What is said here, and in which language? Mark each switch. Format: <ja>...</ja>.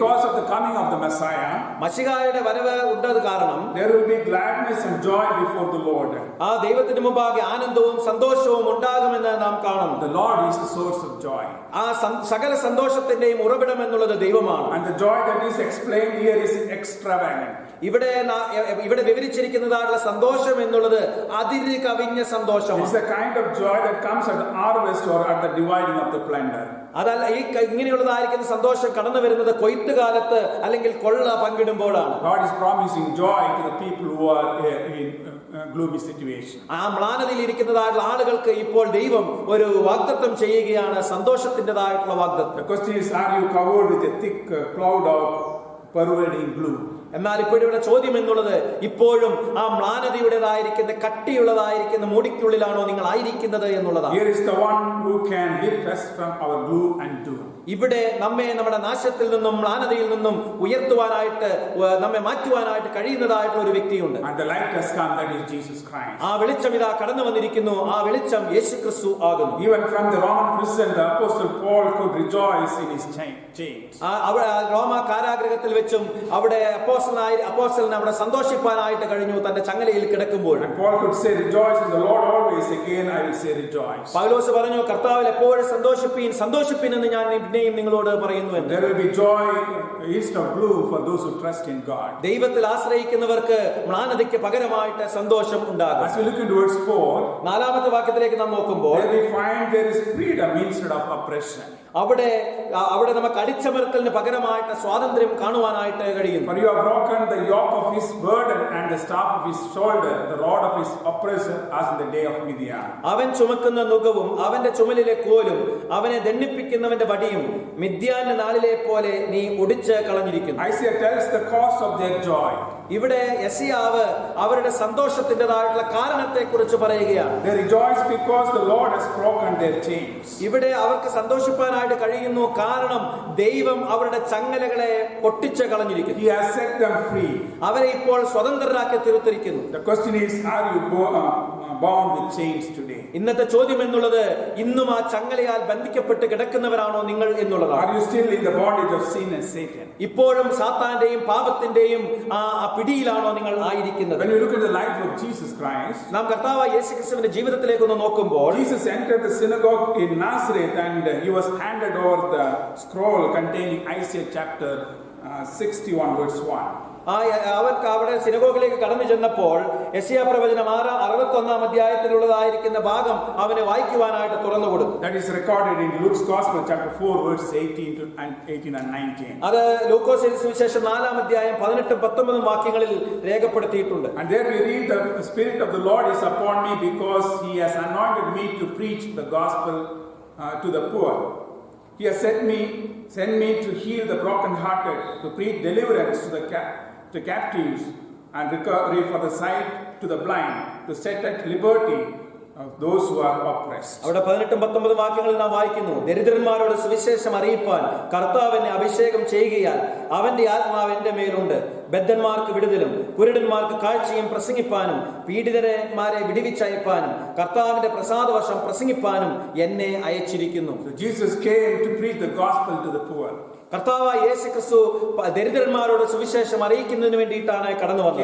<en>Because of the coming of the Messiah,</en> <ml>മശിഹായുടെ വരവ് ഉണ്ടത് കാരണം</ml> <en>there will be gladness and joy before the Lord.</en> <ml>ആ ദൈവത്തിന് മുമ്പാകെ ആനന്ദവും സന്തോഷവും ഉണ്ടാകുമെന്ന് നാം കാണുന്നു.</ml> <en>The Lord is the source of joy.</en> <ml>ആ സകല സന്തോഷത്തിന്റെയും ഉറവിടം എന്നുള്ളത് ദൈവമാണ്.</ml> <en>And the joy that is explained here is extravagant.</en> <ml>ഇവിടെ വിവരിച്ചിരിക്കുന്നതായിട്ടുള്ള സന്തോഷം എന്നുള്ളത് അതിര് കവിഞ്ഞ സന്തോഷമാണ്.</ml> <en>It's the kind of joy that comes at the harvest or at the dividing of the plunder.</en> <ml>അതല്ല, ഈ ഇങ്ങനെയുള്ളതായിരിക്കുന്ന സന്തോഷം കടന്നു വരുന്നത് കൊയ്ത്തുകാലത്ത് അല്ലെങ്കിൽ കൊള്ള പങ്കിടുമ്പോഴാണ്.</ml> <en>God is promising joy to the people who are in gloomy situation.</en> <ml>ആ മ്ലാനതയിൽ ഇരിക്കുന്നതായിട്ടുള്ള ആളുകൾക്ക് ഇപ്പോൾ ദൈവം ഒരു വാഗ്ദത്തം ചെയ്യുകയാണ്, സന്തോഷത്തിൻ്റെതായിട്ടുള്ള വാഗ്ദത്തം.</ml> <en>The question is, are you covered with a thick cloud of pervading gloom?</en> <ml>എന്നാൽ ഇപ്പോഴിവിടെ ചോദ്യം എന്നുള്ളത് ഇപ്പോഴും ആ മ്ലാനതയുടേതായിരിക്കുന്ന കട്ടിയുള്ളതായിരിക്കുന്ന മൂടിക്കുള്ളിലാണോ നിങ്ങൾ ആയിരിക്കുന്നത് എന്നുള്ളതാണ്.</ml> <en>Here is the one who can lift us from our gloom and doom.</en> <ml>ഇവിടെ നമ്മെ നമ്മുടെ നാശത്തിൽ നിന്നും മ്ലാനതയിൽ നിന്നും ഉയർത്തുവാനായിട്ട് നമ്മെ മാറ്റുവാനായിട്ട് കഴിയുന്നതായിട്ടുള്ള ഒരു വ്യക്തിയുണ്ട്.</ml> <en>And the light has come, that is Jesus Christ.</en> <ml>ആ വെളിച്ചം ഇതാ കടന്നു വന്നിരിക്കുന്നു. ആ വെളിച്ചം യേശുക്രിസ്തു ആകുന്നു.</ml> <en>Even from the Roman prison, the apostle Paul could rejoice in his chains.</en> <ml>റോമ കാരാഗൃഹത്തിൽ വെച്ചും അവിടെ അപ്പോസ്തലന് അവിടെ സന്തോഷിപ്പാനായിട്ട് കഴിഞ്ഞു, തന്റെ ചങ്ങലയിൽ കിടക്കുമ്പോൾ.</ml> <en>And Paul could say, rejoice in the Lord always. Again I will say rejoice.</en> <ml>പൗലോസ് പറഞ്ഞു, കർത്താവിൽ എപ്പോഴും സന്തോഷിപ്പീൻ സന്തോഷിപ്പീൻ എന്ന് ഞാൻ പിന്നെയും നിങ്ങളോട് പറയുന്നു എന്ന്.</ml> <en>There will be joy instead of gloom for those who trust in God.</en> <ml>ദൈവത്തിൽ ആശ്രയിക്കുന്നവർക്ക് മ്ലാനതയ്ക്ക് പകരമായിട്ട് സന്തോഷം ഉണ്ടാകും.</ml> <en>As we look into verse 4,</en> <ml>നാലാമത്തെ വാക്യത്തിലേക്ക് നാം നോക്കുമ്പോൾ</ml> <en>there we find there is freedom instead of oppression.</en> <ml>അവിടെ നമുക്ക് അടിച്ചമർത്തലിന് പകരമായിട്ട് സ്വാതന്ത്ര്യം കാണുവാനായിട്ട് കഴിയും.</ml> <en>For you have broken the yoke of his burden and the staff of his shoulder, the rod of his oppressor, as in the day of Midian.</en> <ml>അവൻ ചുമക്കുന്ന നുകവും അവന്റെ ചുമലിലെ കോലും അവനെ ദണ്ഡിപ്പിക്കുന്നവന്റെ വടിയും മിദ്യാന്റെ നാളിലെ പോലെ നീ ഒടിച്ച് കളഞ്ഞിരിക്കുന്നു.</ml> <en>Isaiah tells the cause of their joy.</en> <ml>ഇവിടെ യെശയ്യാവ് അവരുടെ സന്തോഷത്തിൻ്റെതായിട്ടുള്ള കാരണത്തെ കുറിച്ച് പറയുകയാണ്.</ml> <en>They rejoice because the Lord has broken their chains.</en> <ml>ഇവിടെ അവർക്ക് സന്തോഷിപ്പാനായിട്ട് കഴിയുന്നു, കാരണം ദൈവം അവരുടെ ചങ്ങലകളെ പൊട്ടിച്ച് കളഞ്ഞിരിക്കുന്നു.</ml> <en>He has set them free.</en> <ml>അവരെ ഇപ്പോൾ സ്വതന്ത്രരാക്കി തീർത്തിരിക്കുന്നു.</ml> <en>The question is, are you bound with chains today?</en> <ml>ഇന്നത്തെ ചോദ്യം എന്നുള്ളത്, ഇന്നും ആ ചങ്ങലയാൽ ബന്ധിക്കപ്പെട്ട് കിടക്കുന്നവരാണോ നിങ്ങൾ എന്നുള്ളതാണ്.</ml> <en>Are you still in the bondage of sin and Satan?</en> <ml>ഇപ്പോഴും സാത്താന്റെയും പാപത്തിന്റെയും ആ പിടിയിലാണോ നിങ്ങൾ ആയിരിക്കുന്നത്?</ml> <en>When you look at the life of Jesus Christ,</en> <ml>നാം കർത്താവായ യേശുക്രിസ്തുവിന്റെ ജീവിതത്തിലേക്ക് ഒന്ന് നോക്കുമ്പോൾ,</ml> <en>Jesus entered the synagogue in Nazareth and he was handed over the scroll containing Isaiah chapter 61 verse 1.</en> <ml>അവൻ അവിടെ സിനഗോഗിലേക്ക് കടന്നു ചെന്നപ്പോൾ യെശയ്യാ പ്രവചനം 61 അധ്യായത്തിലുള്ളതായിരിക്കുന്ന ഭാഗം അവന് വായിക്കുവാനായിട്ട് തുറന്നു കൊടുത്തു.</ml> <en>That is recorded in Luke's Gospel, chapter 4, verses 18 and 19.</en> <ml>അത് ലൂക്കോസ് സുവിശേഷം 4 അധ്യായം 18-19 വാക്യങ്ങളിൽ രേഖപ്പെടുത്തിയിട്ടുണ്ട്.</ml> <en>And there we read, the Spirit of the Lord is upon me because He has anointed me to preach the gospel to the poor. He has sent me to heal the brokenhearted, to preach deliverance to captives, and recovery for the sight to the blind, to set at liberty those who are oppressed.</en> <ml>അവിടെ 18-19 വാക്യങ്ങളിൽ നാം വായിക്കുന്നു, ദരിദ്രന്മാരോട് സുവിശേഷം അറിയിപ്പാൻ കർത്താവിനെ അഭിഷേകം ചെയ്യുകയാൽ അവന്റെ ആത്മാവ് എന്റെ മേലുണ്ട്. ബദ്ധന്മാർക്ക് വിടുതലും കുരുടന്മാർക്ക് കാഴ്ചയും പ്രസംഗിപ്പാനും പീഡിതന്മാരെ വിടുവിച്ചയപ്പാനും കർത്താവിന്റെ പ്രസാദവർഷം പ്രസംഗിപ്പാനും എന്നെ അയച്ചിരിക്കുന്നു.</ml> <en>So Jesus came to preach the gospel to the poor.</en> <ml>കർത്താവായ യേശുക്രിസ്തു ദരിദ്രന്മാരോട് സുവിശേഷം അറിയിക്കുന്നതിന് വേണ്ടിയിട്ടാണ് കടന്നു വന്നത്.</ml>